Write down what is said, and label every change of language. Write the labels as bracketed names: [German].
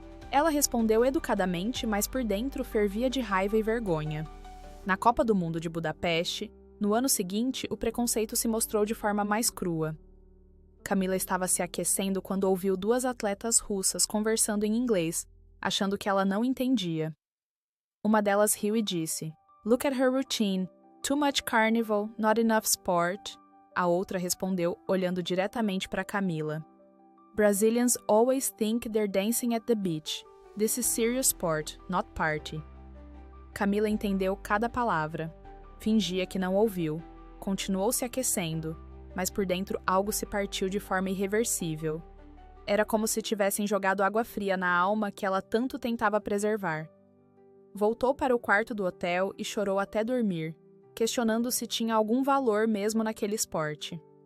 [Portuguese] Ela respondeu educadamente, mas por dentro fervia de raiva e vergonha. Na Copa do Mundo de Budapeste, no ano seguinte, o preconceito se mostrou de forma mais crua. Camila estava se aquecendo quando ouviu 2 atletas russas conversando em inglês, achando que ela não entendia. Uma delas riu e disse, [English] "Look at her routine. Too much carnival, not enough sport." [Portuguese] A outra respondeu, olhando diretamente para Camila. [English] "Brazilians always think they're dancing at the beach. This is serious sport, not party." [Portuguese] Camila entendeu cada palavra. Fingia que não ouviu. Continuou se aquecendo, mas por dentro algo se partiu de forma irreversível. Era como se tivessem jogado água fria na alma que ela tanto tentava preservar. Voltou para o quarto do hotel e chorou até dormir, questionando se tinha algum valor mesmo naquele esporte.